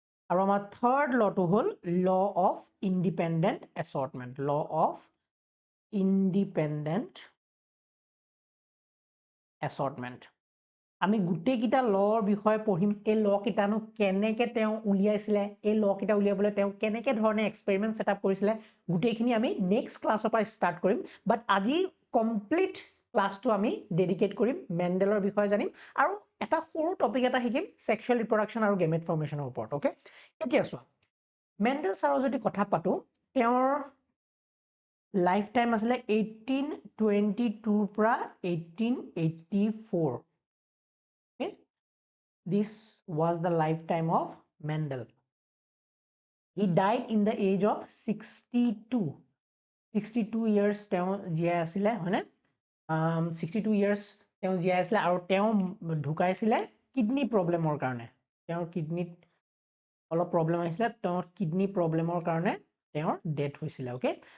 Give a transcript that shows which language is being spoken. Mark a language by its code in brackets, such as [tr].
[as] আৰু আমাৰ [en] third law to whole law of independent assortment, law of independent assortment। [as] আমি গোটেই কিটা লৰ বিষয়ে পঢ়িম। এই ল কিটানো কেনেকে তেওঁ উলিয়াইছিলে, এই ল কিটা উলিয়াবলৈ তেওঁ কেনেকে ধৰণে এক্সপেৰিমেন্ট সেটআপ কৰিছিলে, গোটেইখিনি আমি নেক্সট ক্লাছৰ পৰা ষ্টাৰ্ট কৰিম। বাট আজি কমপ্লিট ক্লাছটো আমি ডেডিকেট কৰিম মেণ্ডেলৰ বিষয়ে জানিম আৰু এটা সৰু টপিক এটা শিকিম সেক্সুৱেল ৰিপ্ৰডাকচন আৰু গেমেট ফৰ্মেশনৰ ওপৰত, ওকে। এতিয়া চোৱা, মেণ্ডেল ছাৰৰ যদি কথা পাতো, তেওঁৰ লাইফ টাইম আছিলে 1822 পৰা 1884। [en] This was the lifetime of Mendel. He died in the age of 62. [as] 62 years তেওঁ জীয়াই আছিলে, হয়নে? 62 years তেওঁ জীয়াই আছিলে আৰু তেওঁ ঢুকাইছিলে কিডনি প্ৰব্লেমৰ কাৰণে। তেওঁৰ কিডনিত অলপ প্ৰব্লেম আহিছিলে, তেওঁৰ কিডনি প্ৰব্লেমৰ কাৰণে তেওঁৰ ডেথ হৈছিলে, ওকে।